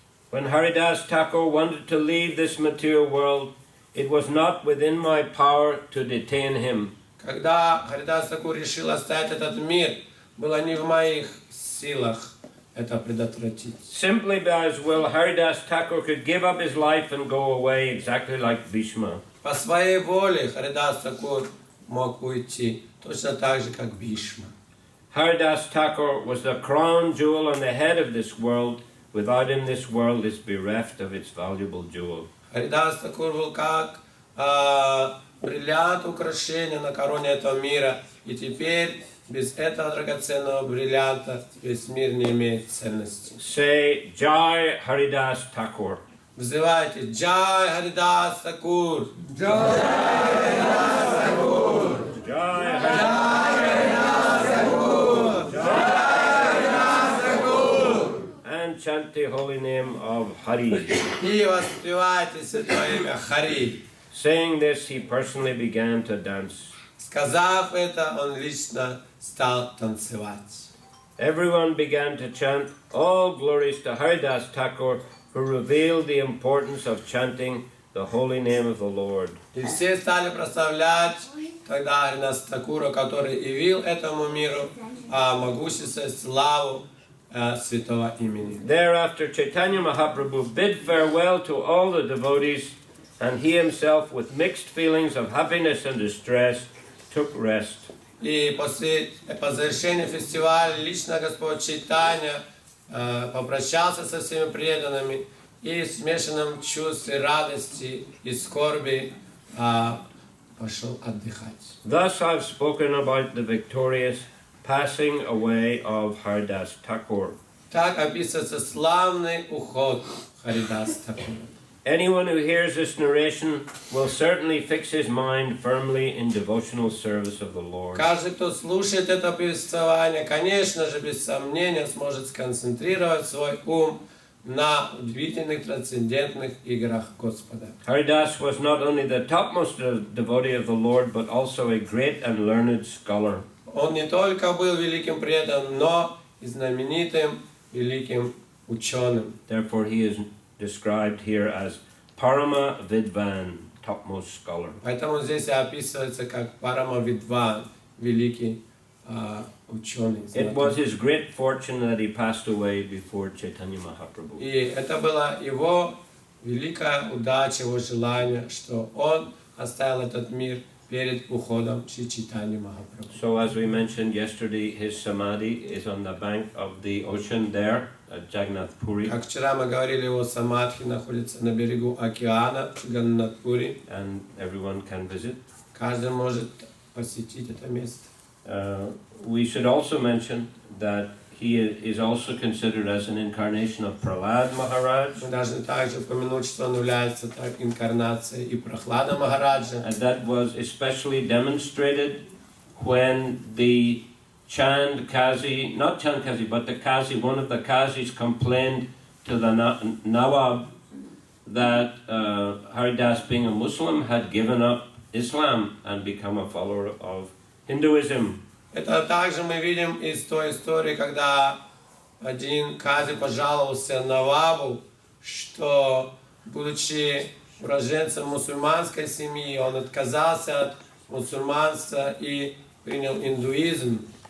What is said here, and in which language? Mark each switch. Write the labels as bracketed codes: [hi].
[en] When Haridas Thakur wanted to leave this material world, it was not within my power to detain him. [ru] Когда Харидас Тхакур решил оставить этот мир, было не в моих силах это предотвратить. [en] Simply by his will, Haridas Thakur could give up his life and go away exactly like Bhishma. [ru] По своей воле Харидас Тхакур мог уйти, точно так же, как Бхишма. [en] Haridas Thakur was the crown jewel on the head of this world. Without him, this world is bereft of its valuable jewel. [ru] Харидас Тхакур был как бриллиант украшения на короне этого мира, и теперь без этого драгоценного бриллианта весь мир не имеет ценности. [en] Say, Jai Haridas Thakur. [ru] Взывайте Джай Харидас Тхакур! Джай Харидас Тхакур! Jai Харидас Тхакур! Харидас Тхакур! [en] And chant the holy name of Hari. [ru] И воспевайте святое имя Хари. [en] Saying this, he personally began to dance. [ru] Сказав это, он лично стал танцевать. [en] Everyone began to chant, all glories to Haridas Thakur, who revealed the importance of chanting the holy name of the Lord. [ru] И все стали прославлять тогда Харидаса Тхакура, который явил этому миру могущество и славу святого имени. [en] Thereafter, Chaitanya Mahaprabhu bid farewell to all the devotees, and he himself, with mixed feelings of happiness and distress, took rest. [ru] И по завершении фестиваля лично Господь Чайтанья попрощался со всеми преданными и в смешанном чувстве радости и скорби пошел отдыхать. [en] Thus I've spoken about the victorious passing away of Haridas Thakur. [ru] Так описывается славный уход Харидаса Тхакура. [en] Anyone who hears this narration will certainly fix his mind firmly in devotional service of the Lord. [ru] Каждый, кто слушает это повествование, конечно же, без сомнения, сможет сконцентрировать свой ум на удивительных трансцендентных играх Господа. [en] Haridas was not only the topmost devotee of the Lord, but also a great and learned scholar. [ru] Он не только был великим преданным, но и знаменитым великим ученым. [en] Therefore, he is described here as Parama Vidvan, topmost scholar. [ru] Поэтому здесь описывается как Парама Видван, великий ученый. [en] It was his great fortune that he passed away before Chaitanya Mahaprabhu. [ru] И это была его великая удача, его желание, что он оставил этот мир перед уходом Шри Чайтаньи Махапрабху. [en] So as we mentioned yesterday, his samadhi is on the bank of the ocean there at Jagannath Puri. [ru] Как вчера мы говорили, его самадхи находится на берегу океана в Джаганнатпури. [en] And everyone can visit. [ru] Каждый может посетить это место. [en] We should also mention that he is also considered as an incarnation of Prahlad Maharaj. [ru] Мы должны также упомянуть, что он является инкарнацией и Прахлада Махараджа. [en] And that was especially demonstrated when the Chand Kazi, not Chand Kazi, but the Kazi, one of the Kazis complained to the Nawab that Haridas, being a Muslim, had given up Islam and become a follower of Hinduism. [ru] Это также мы видим из той истории, когда один Кази пожаловался Навабу, что, будучи уроженцем мусульманской семьи, он отказался от мусульманства и принял индуизм.